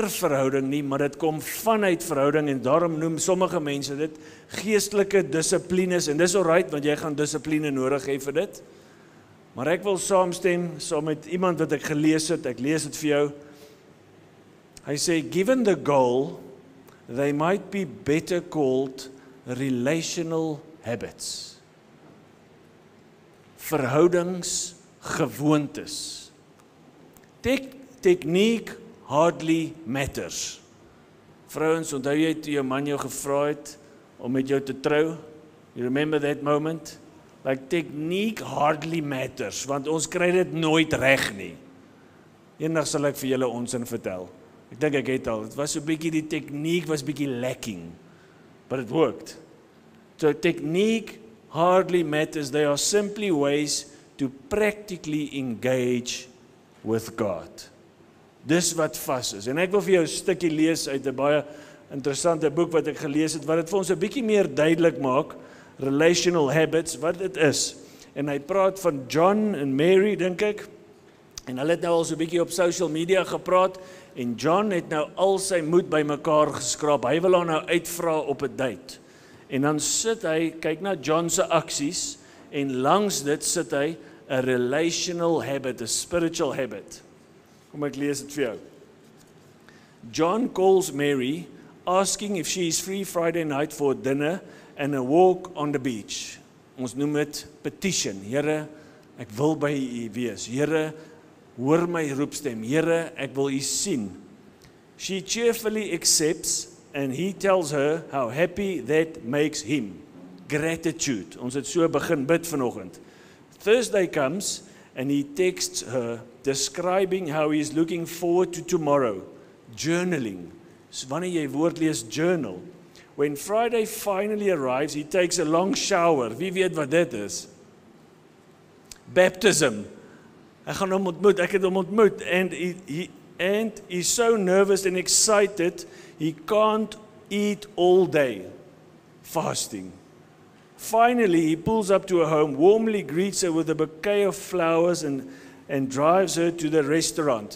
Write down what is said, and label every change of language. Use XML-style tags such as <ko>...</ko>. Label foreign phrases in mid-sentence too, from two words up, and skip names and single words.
<af>verhouding nie, maar dit kom vanuit verhouding, en daarom noem sommige mense dit geestelike dissiplines, en dis alright, want jy gaan dissipline nodig hê vir dit, maar ek wil saamstem, saam met iemand wat ek gelees het, ek lees dit vir jou, hy sê,</af> <en>given the goal, they might be better called relational habits.</en> <af>Verhoudings, gewoontes.</af> <en>Techniek hardly matters.</en> <af>Vrouens, onthou jy toe jou man jou gevra het om met jou te trou?</af> <en>You remember that moment? Like techniek hardly matters,</en> <af>want ons kry dit nooit reg nie. Eendag sal ek vir julle onsin vertel. Ek dink ek het al, het was so bietjie, die techniek was bietjie lacking,</af> <en>but it worked. So techniek hardly matters, they are simply ways to practically engage with God.</en> <af>Dis wat vas is. En ek wil vir jou 'n stukkie lees uit 'n baie interessante boek wat ek gelees het, wat dit vir ons 'n bietjie meer duidelik maak,</af> <en>relational habits,</en> <af>wat dit is. En hy praat van John en Mary, dink ek, en hulle het nou al so 'n bietjie op</af> <en>social media</en> <af>gepraat, en John het nou al sy moed bymekaar geskraap, hy wil haar nou uitvra op 'n date. En dan sit hy, kyk na John se aksies, en langs dit sit hy 'n</af> <en>relational habit,</en> <af>'n</af> <en>spiritual habit.</en> <af>Kom ek lees dit vir jou.</af> <en>John calls Mary, asking if she is free Friday night for dinner and a walk on the beach.</en> <af>Ons noem dit petition. Here, ek wil by U wees. Here, hoor my roepstem. Here, ek wil U sien.</af> <en>She cheerfully accepts, and he tells her how happy that makes him. Gratitude.</en> <af>Ons het so begin bid vanoggend.</af> <en>Thursday comes, and he texts her, describing how he is looking forward to tomorrow.</en> <af>Journaling. So wanneer jy woord lees, journal.</af> <en>When Friday finally arrives, he takes a long shower.</en> <af>Wie weet wat dit is? Baptism. Ek gaan hom ontmoet, ek het hom ontmoet,</af> <en>and he's so nervous and excited, he can't eat all day. Fasting. Finally, he pulls up to her home, warmly greets her with a bouquet of flowers and drives her to the restaurant.</en>